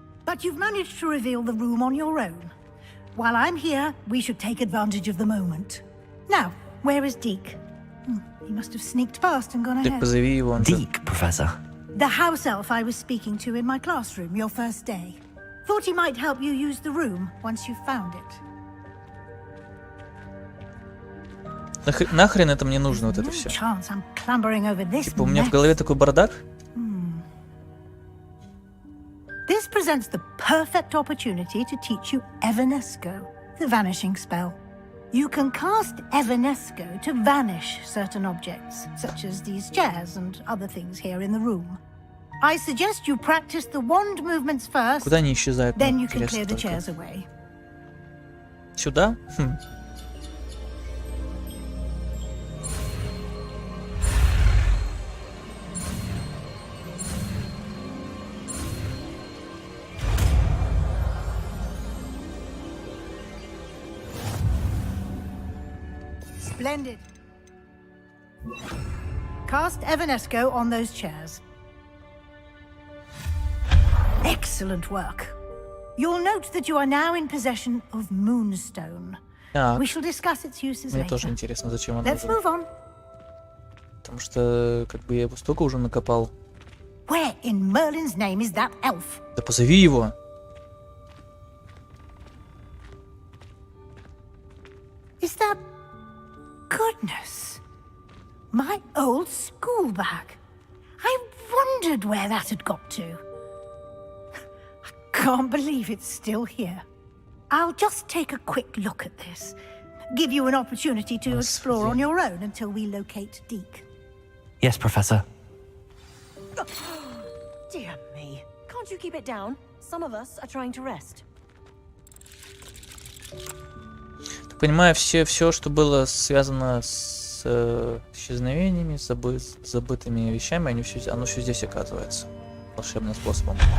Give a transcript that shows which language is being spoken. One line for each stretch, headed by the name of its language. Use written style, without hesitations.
English: But you've managed to reveal the room on your own. While I'm here, we should take advantage of the moment. Now, where is Deke? He must have sneaked past and gone ahead. Deke, Professor. The house elf I was speaking to in my classroom your first day. Thought he might help you use the room once you've found it.
Russian: Нахрен это мне нужно, вот это все? Типа у меня в голове такой бардак?
English: This presents the perfect opportunity to teach you Evanesco, the vanishing spell. You can cast Evanesco to vanish certain objects, such as these chairs and other things here in the room. I suggest you practice the wand movements first,
Russian: Куда они исчезают?
English: then you can clear the chairs away.
Russian: Сюда?
English: Splendid. Cast Evanesco on those chairs. Excellent work. You'll note that you are now in possession of Moonstone. We shall discuss its uses
Russian: Мне
English: later.
Russian: тоже интересно, зачем она
English: Let's move on.
Russian: Потому что, как бы, я его столько уже накопал.
English: Where in Merlin's name is that elf?
Russian: Да позови его.
English: Is that... Goodness. My old school bag. I wondered where that had got to. I can't believe it's still here. I'll just take a quick look at this. Give you an opportunity to explore on your own until we locate Deke. Yes, Professor. Dear me. Can't you keep it down? Some of us are trying to rest.
Russian: Понимаю, все, что было связано с исчезновениями, забытыми вещами, оно все здесь оказывается. Волшебным способом.